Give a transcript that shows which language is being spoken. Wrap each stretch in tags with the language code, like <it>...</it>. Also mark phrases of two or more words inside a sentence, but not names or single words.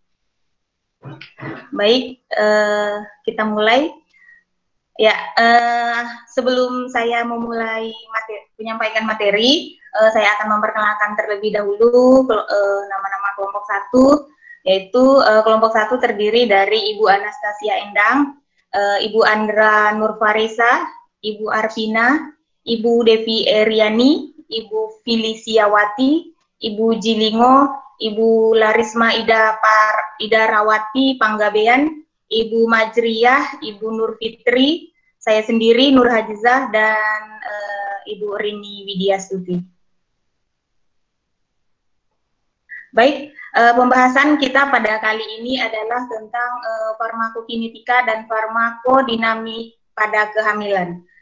<id>Baik, kita mulai. Ya, sebelum saya memulai menyampaikan materi, saya akan memperkenalkan terlebih dahulu nama-nama kelompok 1, yaitu kelompok 1 terdiri dari Ibu Anastasia Endang, Ibu Andra Nurfarisa, Ibu Arvina, Ibu Devi Eriani, Ibu Filisiawati, Ibu Jilingo, Ibu Larisma Ida Rawati Panggabean, Ibu Majriyah, Ibu Nur Fitri, saya sendiri Nur Hajizah, dan Ibu Rini Widiastuti. Baik, pembahasan kita pada kali ini adalah tentang farmakokinetika dan farmakodinamik pada kehamilan.</id>